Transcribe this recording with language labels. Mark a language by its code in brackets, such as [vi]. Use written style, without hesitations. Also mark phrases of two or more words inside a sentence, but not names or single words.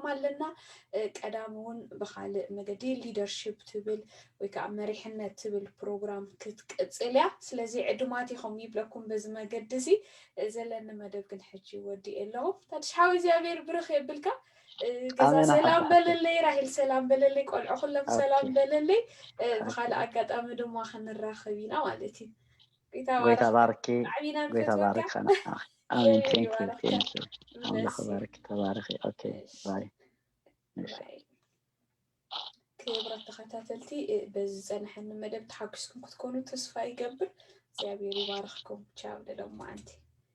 [ti] ኣለና ቀዳሙን ብኻልእ መገዲ ሊደርሺፕ ትብል ወይ ከዓ መሪሕነት ትብል ፕሮግራም ክትቅፅል እያ ስለዚ ዕድማት ኢኹም ይብለኩም በዚ መገዲ እዚ ዘለና መደብ ግን ሕጂ ወዲእ ኣለኹ ታድሽሓዊ እግዚኣብሔር ብርኽ የብልካ ገዛ ሰላም በለለይ ራሂል ሰላም በለለይ ቆልዑ ኩሎም ሰላም በለለይ ብኻልእ ኣጋጣሚ ድማ ክንራኸብ ኢና ማለት እዩ ጎይታ ባርኪ ጎይታ ባርክ خنا አሜን [en] Thank you [ti] አላህ ባርክ ተባረክ [en] Okay bye [ti] ክብራት ተኸታተልቲ በዚ ፀንሐኒ መደብ ተሓጊስኩም ክትኮኑ ተስፋ ይገብር እግዚአብሔር ይባርክኩም ቻው ለሎማ ኣንቲ